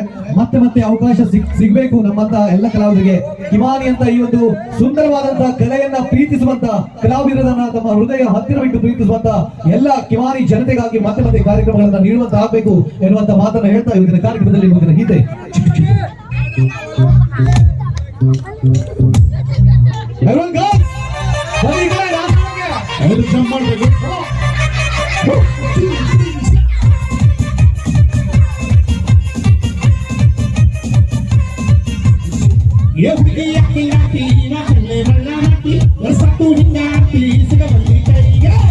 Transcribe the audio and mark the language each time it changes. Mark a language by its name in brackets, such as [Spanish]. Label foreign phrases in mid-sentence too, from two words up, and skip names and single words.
[Kannada] ಮತ್ತೆ ಮತ್ತೆ ಅವಕಾಶ ಸಿಗ್ಬೇಕು ನಮ್ಮಂತ ಎಲ್ಲ ಕಲಾವಿದರಿಗೆ. ಕಿಮಾನಿ ಅಂತ ಈ ಒಂದು ಸುಂದರವಾದಂತಹ ಕಲೆಯನ್ನ ಪ್ರೀತಿಸುವಂತ ಕಲಾವಿದರನ್ನ ತಮ್ಮ ಹೃದಯ ಹತ್ತಿರವಿಟ್ಟು ಪ್ರೀತಿಸುವಂತ ಎಲ್ಲ ಕಿಮಾನಿ ಜನತೆಗಾಗಿ ಮತ್ತೆ ಮತ್ತೆ ಕಾರ್ಯಕ್ರಮಗಳನ್ನ ನೀಡುವಂತ ಆಗ್ಬೇಕು ಎನ್ನುವಂತ ಮಾತನ್ನ ಹೇಳ್ತಾ ಇವತ್ತಿನ ಕಾರ್ಯಕ್ರಮದಲ್ಲಿ ಮುಂದಿನ ಗೀತೆ [English] Everyone go! Very good. [Kannada] ಅವ್ರು ಜಂಪ್ ಮಾಡ್ಬೇಕು. Yo huki yaki yaki na kule mala mati Wasatu hingati siga bali kaiga